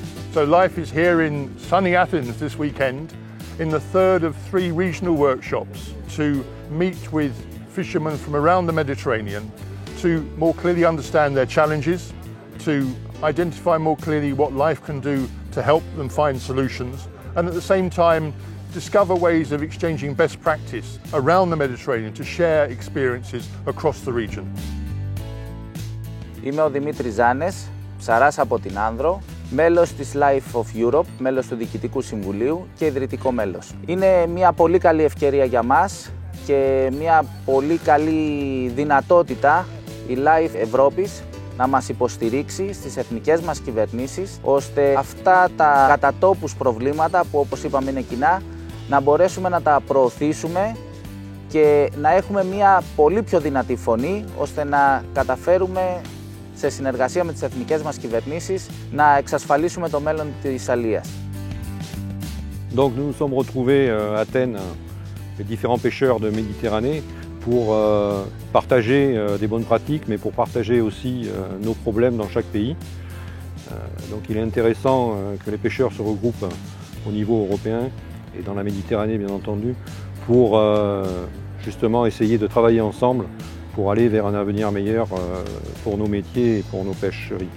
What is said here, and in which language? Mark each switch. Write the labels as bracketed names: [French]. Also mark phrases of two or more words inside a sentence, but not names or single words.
[English] So LIFE is here in sunny Athens this weekend in the third of 3 regional workshops to meet with fishermen from around the Mediterranean to more clearly understand their challenges, to identify more clearly what LIFE can do to help them find solutions, and at the same time discover ways of exchanging best practice around the Mediterranean to share experiences across the region. [Greek] Είμαι ο Δημήτρης Ζάνες, ψαράς από την Άνδρο, μέλος της Life of Europe, μέλος του Διοικητικού Συμβουλίου και ιδρυτικό μέλος. Είναι μια πολύ καλή ευκαιρία για μας και μια πολύ καλή δυνατότητα η Life Ευρώπης να μας υποστηρίξει στις εθνικές μας κυβερνήσεις, ώστε αυτά τα κατατόπους προβλήματα που όπως είπαμε είναι κοινά, να μπορέσουμε να τα προωθήσουμε και να έχουμε μια πολύ πιο δυνατή φωνή, ώστε να καταφέρουμε σε συνεργασία με τις εθνικές μας κυβερνήσεις να εξασφαλίσουμε το μέλλον της αλίας. [French] Donc nous nous sommes retrouvés à Athènes, les différents pêcheurs de Méditerranée, pour partager des bonnes pratiques, mais pour partager aussi nos problèmes dans chaque pays. Donc il est intéressant que les pêcheurs se regroupent au niveau européen et dans la Méditerranée bien entendu, pour justement essayer de travailler ensemble pour aller vers un avenir meilleur pour nos métiers et pour nos pêcheries.